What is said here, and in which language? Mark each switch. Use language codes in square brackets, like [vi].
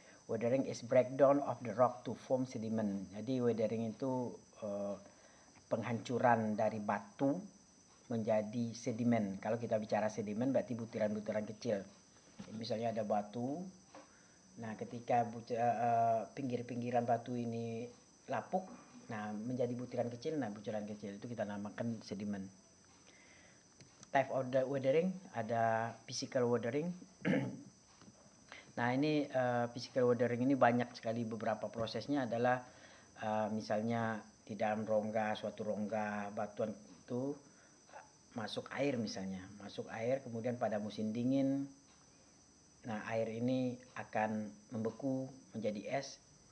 [en] Weathering is breakdown of the rock to form sediment. [id] Jadi weathering itu penghancuran dari batu menjadi sedimen. Kalau kita bicara sedimen berarti butiran-butiran kecil. Jadi misalnya ada batu, nah ketika pinggir-pinggiran batu ini lapuk, nah menjadi butiran kecil, nah butiran kecil itu kita namakan sedimen. [en] Type of the weathering, [id] ada [en] physical weathering. [id] Nah ini physical weathering ini banyak sekali, beberapa prosesnya adalah misalnya di dalam suatu rongga batuan itu masuk air, misalnya masuk air, kemudian pada musim dingin, nah air ini akan membeku menjadi es.